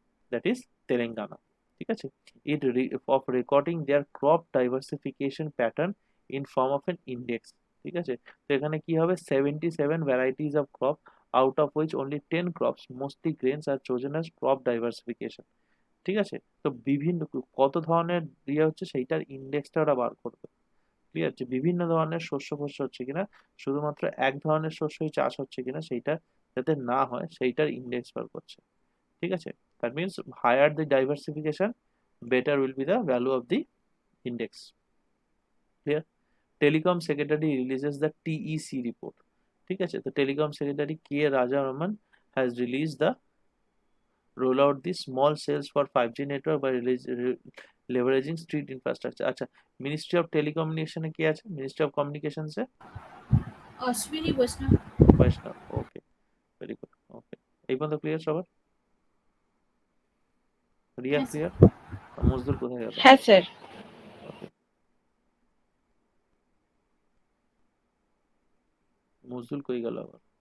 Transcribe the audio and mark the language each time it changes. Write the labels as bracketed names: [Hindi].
[English] That is Telangana. [Bangla] ঠিক আছে, [English] of recording their crop diversification pattern in form of an index. [Bangla] ঠিক আছে, তো এখানে কি হবে? [English] 77 varieties of crop, out of which only 10 crops, mostly grains, are chosen as crop diversification. [Bangla] ঠিক আছে, তো বিভিন্ন কত ধরনের দিয়ে হচ্ছে সেইটার ইন্ডেক্সটা ওরা বার করবে। ক্লিয়ার? যে বিভিন্ন ধরনের শস্য ফস্য হচ্ছে কিনা, শুধুমাত্র এক ধরনের শস্যই চাষ হচ্ছে কিনা সেইটা যাতে না হয় সেইটার ইন্ডেক্স বার করছে। ঠিক আছে, [English] that means higher the diversification, better will be the value of the index. Clear? Telecom Secretary releases the TEC report. [Bangla] ঠিক আছে, তো [English] Telecom secretary K Raja Raman has released the roll out the small cells for 5G network by leveraging street infrastructure. [Bangla] আচ্ছা, ministry of টেলিকমিউনিকেশনে কে আছে? Ministry of কমিউনিকেশনসে Ashwini বৈষ্ণব। বৈষ্ণব। ওকে, very good. ওকে, এই পর্যন্ত ক্লিয়ার সবার? রিয়া হ্যাঁ স্যার। ক্লিয়ার? মজদুর কোথায় গেল? হ্যাঁ স্যার। ওকে, মজদুর কই গেল আবার?